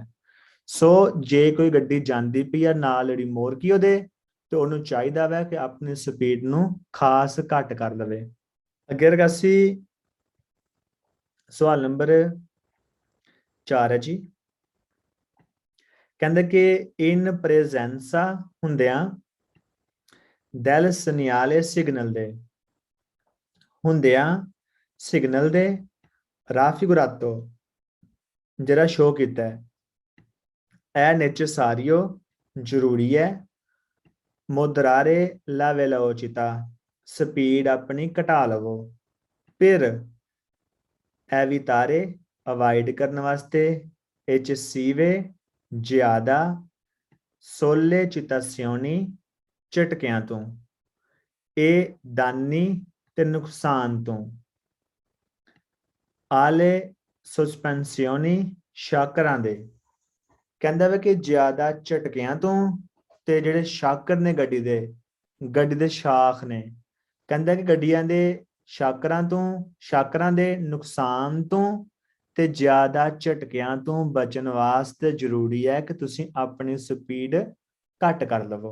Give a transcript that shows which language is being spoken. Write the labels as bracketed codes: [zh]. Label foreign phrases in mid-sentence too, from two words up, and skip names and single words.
[pa] ਸੋ ਜੇ ਕੋਈ ਗੱਡੀ ਜਾਂਦੀ ਪਈ ਆ ਨਾਲ ਰਿਮੋਰਕਿਓ ਦੇ ਤੇ ਉਹਨੂੰ ਚਾਹੀਦਾ ਵੈ ਕਿ ਆਪਣੀ ਸਪੀਡ ਨੂੰ ਖਾਸ ਘੱਟ ਕਰ ਲਵੇ। ਅੱਗੇ ਰਗਾਸੀ ਸਵਾਲ ਨੰਬਰ 4 ਹੈ ਜੀ। ਕਹਿੰਦੇ ਕਿ [it] in presenza [pa] ਹੁੰਦਿਆਂ [it] del segnale [pa] ਸਿਗਨਲ ਦੇ, ਹੁੰਦਿਆਂ ਸਿਗਨਲ ਦੇ, raffigurato ਜਿਹੜਾ ਸ਼ੋ ਕੀਤਾ ਹੈ, [it] è necessario [pa] ਜ਼ਰੂਰੀ ਹੈ, [it] moderare la velocità [pa] ਸਪੀਡ ਆਪਣੀ ਘਟਾ ਲਵੋ, ਫਿਰ evitare ਅਵਾਇਡ ਕਰਨ ਵਾਸਤੇ, eccessive ਜ਼ਿਆਦਾ, sollecitazioni ਝਟਕਿਆਂ ਤੋਂ, ਇਹ ਦਾਨੀ ਤੇ ਨੁਕਸਾਨ ਤੋਂ, [it] alle sospensioni [pa] ਸ਼ਾਕਰਾਂ ਦੇ। ਕਹਿੰਦਾ ਵਾ ਕਿ ਜ਼ਿਆਦਾ ਝਟਕਿਆਂ ਤੋਂ ਤੇ ਜਿਹੜੇ ਸ਼ਾਕਰ ਨੇ ਗੱਡੀ ਦੇ ਸ਼ਾਖ ਨੇ, ਕਹਿੰਦਾ ਕਿ ਗੱਡੀਆਂ ਦੇ ਸ਼ਾਕਰਾਂ ਦੇ ਨੁਕਸਾਨ ਤੋਂ ਤੇ ਜ਼ਿਆਦਾ ਝਟਕਿਆਂ ਤੋਂ ਬਚਣ ਵਾਸਤੇ ਜ਼ਰੂਰੀ ਹੈ ਕਿ ਤੁਸੀਂ ਆਪਣੀ ਸਪੀਡ ਘੱਟ ਕਰ ਲਵੋ।